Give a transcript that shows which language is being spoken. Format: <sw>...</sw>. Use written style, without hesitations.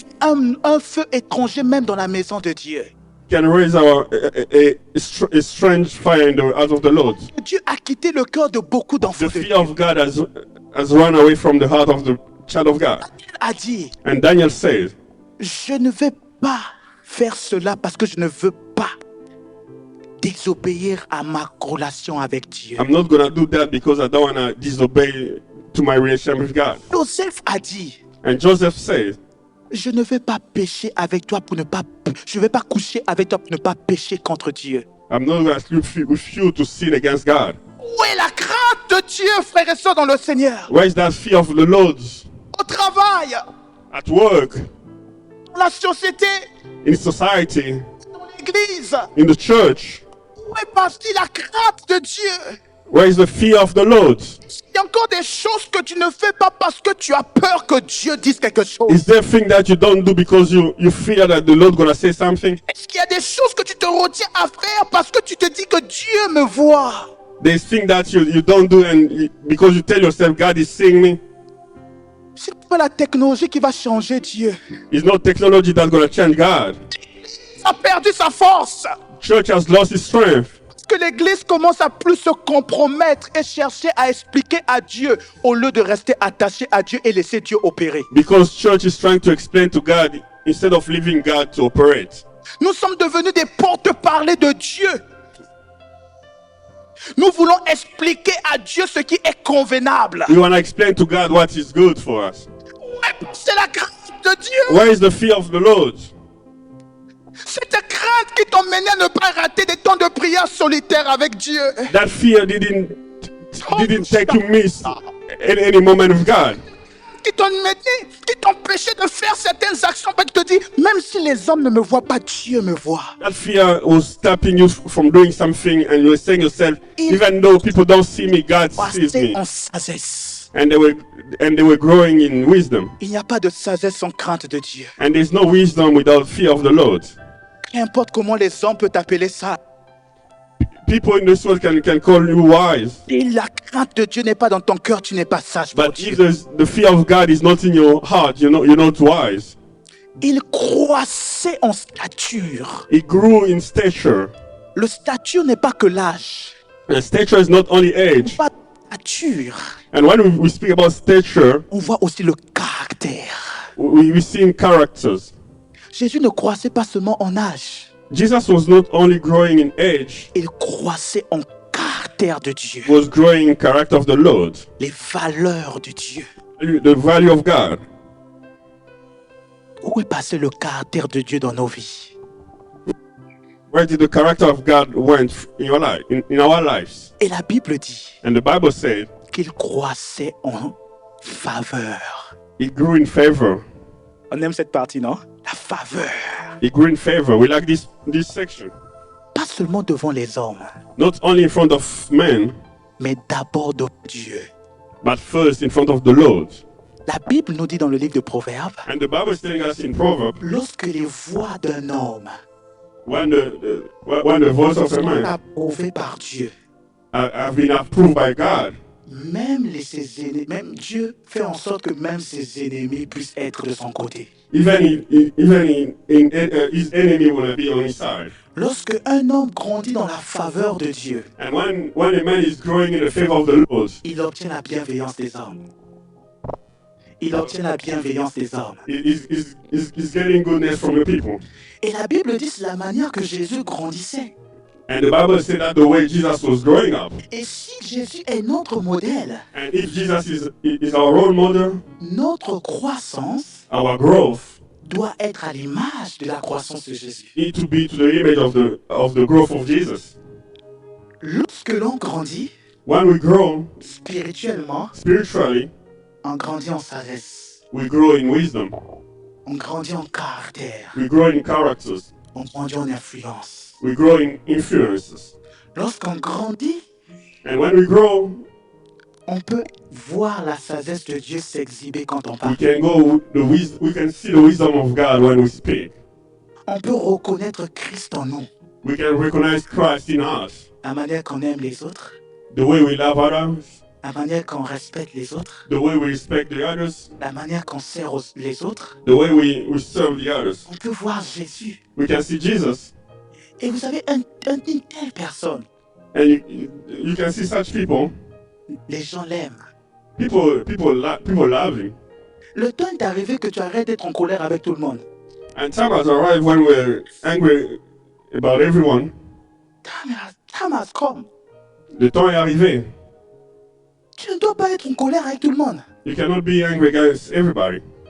<fr>Un feu étranger même dans la maison de Dieu.</fr> <en>Can raise a strange fire in the eyes of the Lord.</en> <fr>Dieu a quitté le cœur de beaucoup d'enfants</fr> <en>The</en> <fr>de Dieu.</fr> <en>fear of God has run away from the heart of the child of God.</en> <fr>Il a dit,</fr> <en>And Daniel said,</en> <fr>je ne vais pas faire cela parce que je ne veux pas désobéir à ma relation avec Dieu.</fr> <en>I'm not going to do that because I don't want to disobey to my relationship with God.</en> <fr>Joseph a dit,</fr> <en>And Joseph said,</en> <fr>je ne vais pas pécher avec toi pour ne pas, je ne vais pas coucher avec toi pour ne pas pécher contre Dieu.</fr> <en>I'm not going to sleep with you to sin against God.</en> <fr>Où est la crainte de Dieu, frères et sœurs, dans le Seigneur?</fr> <en>Where is that fear of the Lord?</en> <fr>Au travail,</fr> <en>At work,</en> <fr>dans la société,</fr> <en>in society,</en> <fr>dans l'église.</fr> <en>in the church.</en> <fr>Où est partie la crainte de Dieu?</fr> <en>Where is the fear of the Lord?</en> <fr>Il y a encore des choses que tu ne fais pas parce que tu as peur que Dieu dise quelque chose.</fr> <en>Is there a thing that you don't do because you fear that the Lord gonna say something?</en> <fr>Est-ce qu'il y a des choses que tu te retiens à faire parce que tu te dis que Dieu me voit?</fr> <en>There's things that you don't do because you tell yourself God is seeing me.</en> <fr>C'est pas la technologie qui va changer Dieu.</fr> <en>It's not technology that's gonna change God.</en> <fr>Ça a perdu sa force.</fr> <en>Church has lost its strength</en> <fr>Parce que l'église commence à plus se compromettre et chercher à expliquer à Dieu au lieu de rester attaché à Dieu et laisser Dieu opérer.</fr> <en>because church is trying to explain to God instead of leaving God to operate.</en> <fr>Nous sommes devenus des porte-parlers de Dieu. Nous voulons expliquer à Dieu ce qui est convenable.</fr> <en>We wanna explain to God what is good for us.</en> <fr>Ouais, c'est la crainte de Dieu.</fr> <en>Where is the fear of the Lord?</en> <fr>Cette crainte qui t'emmène à ne pas rater des temps de prière solitaire avec Dieu.</fr> <en>That fear didn't take you miss any moment with God.</en> <fr>qui t'empêchait de faire certaines actions, parce que tu te dis, même si les hommes ne me voient pas, Dieu me voit.</fr> <en>That fear was stopping you from doing something, and you were saying yourself,</en> <fr>Il</fr> <en>even though people don't see me, God sees</en> <fr>Croissez</fr> <en>me.</en> <fr>en sagesse.</fr> <en>And they were growing in wisdom.</en> <fr>Il n'y a pas de sagesse sans crainte de Dieu.</fr> <en>And there's no wisdom without fear of the Lord.</en> <fr>Qu'importe comment les hommes peuvent appeler ça,</fr> <en>People in this world can call you wise,</en> <fr>si la crainte de Dieu n'est pas dans ton cœur, tu n'es pas sage pour</fr> <en>but if</en> <fr>Dieu.</fr> <en>the fear of God is not in your heart, you're not wise.</en> <fr>Il croissait en stature.</fr> <en>He grew in stature.</en> <fr>Le stature n'est pas que l'âge.</fr> <en>And stature is not only age.</en> <fr>Pas stature.</fr> <en>And when we speak about stature,</en> <fr>On voit aussi le caractère.</fr> <en>we see in characters.</en> <fr>Jésus ne croissait pas seulement en âge.</fr> <en>Jesus was not only growing in age,</en> <fr>Il croissait en caractère de Dieu.</fr> <en>he was growing in character of the Lord,</en> <fr>Les valeurs de Dieu.</fr> <en>the value of God.</en> <fr>Où est passé le caractère de Dieu dans nos vies?</fr> <en>Where did the character of God went in your life, in our lives?</en> <fr>Et la Bible dit</fr> <en>And the Bible said</en> <fr>qu'il croissait en faveur.</fr> <en>he grew in favor.</en> <fr>On aime cette partie, non? La faveur.</fr> <en>He grew in favor. We like this section.</en> <fr>Pas seulement devant les hommes,</fr> <en>Not only in front of men,</en> <fr>mais d'abord devant Dieu.</fr> <en>but first in front of the Lord.</en> <fr>La Bible nous dit dans le livre de Proverbes,</fr> <en>And the Bible is telling us in Proverbs,</en> <fr>lorsque les voix d'un homme</fr> <en>when the voice of a</en> <fr>sont</fr> <en>man</en> <fr>approuvées par Dieu,</fr> <en>have been approved by God,</en> <fr>même Dieu fait en sorte que même ses ennemis puissent être de son côté.</fr> <en>even his enemy will be on his side.</en> <fr>Lorsque un homme grandit dans la faveur de Dieu,</fr> <en>And when a man is growing in the favor of the Lord,</en> <fr>il obtient la bienveillance des hommes. Il obtient la bienveillance des hommes.</fr> <en>he's getting goodness from the people.</en> <fr>Et la Bible dit c'est la manière que Jésus grandissait.</fr> <en>And the Bible said that the way Jesus was growing up.</en> <fr>Et si Jésus est notre modèle,</fr> <en>And if Jesus is our role model,</en> <fr>notre croissance</fr> <en>our growth</en> <fr>doit être à l'image de la croissance de Jésus.</fr> <en>need to be to the image of the growth of Jesus.</en> <fr>Lorsque l'on grandit</fr> <en>When we grow</en> <fr>spirituellement,</fr> <en>spiritually,</en> <fr>on grandit en sagesse,</fr> <en>we grow in wisdom.</en> <fr>on grandit en caractère,</fr> <en>We grow in characters.</en> <fr>on grandit en influence.</fr> <en>We grow in influences.</en> <fr>Lorsqu'on grandit,</fr> <en>And when we grow,</en> <fr>on peut voir la sagesse de Dieu s'exhiber quand on</fr> <en>we</en> <fr>parle.</fr> <en>we can see the wisdom of God when we speak.</en> <fr>On peut reconnaître Christ en nous.</fr> <en>We can recognize Christ in us.</en> <fr>La manière qu'on aime les autres,</fr> <en>The way we love others,</en> <fr>la manière qu'on respecte les autres,</fr> <en>the way we respect the others,</en> <fr>la manière qu'on sert les autres.</fr> <en>the way we serve the others.</en> <fr>On peut voir Jésus.</fr> <en>We can see Jesus.</en> <fr>Et vous savez, une telle personne,</fr> <en>And you can see such people.</en> <fr>les gens l'aiment.</fr> <en>People love him.</en> <fr>Le temps est arrivé que tu arrêtes d'être en colère avec tout le monde.</fr> <en>And time has arrived when we're angry about everyone. Time has come.</en> <fr>Le temps est arrivé. Tu ne dois pas être en colère avec tout le monde.</fr> <en>You cannot be angry against everybody.</en>